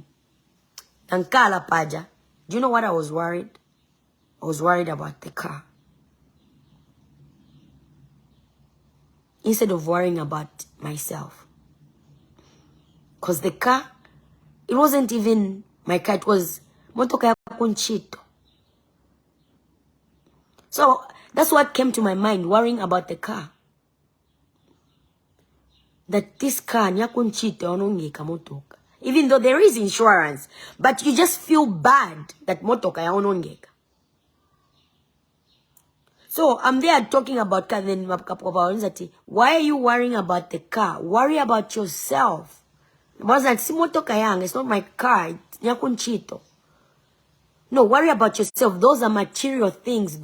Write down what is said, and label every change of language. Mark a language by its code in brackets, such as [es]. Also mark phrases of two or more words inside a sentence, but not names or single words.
[ny] Tankala Paja. [en] Do you know what I was worried? I was worried about the car. Instead of worrying about myself. Because the car, it wasn't even my car, it was [ny] motoka ya kunchito. [en] So that's what came to my mind, worrying about the car. That this car, [ny] nyakunchito onongeka motoka. [en] Even though there is insurance, but you just feel bad that [ny] motoka ya onongeka. [en] So I'm there talking about car, then why are you worrying about the car? Worry about yourself. It's not my car, it's nyakunchito. No, worry about yourself. Those are material things.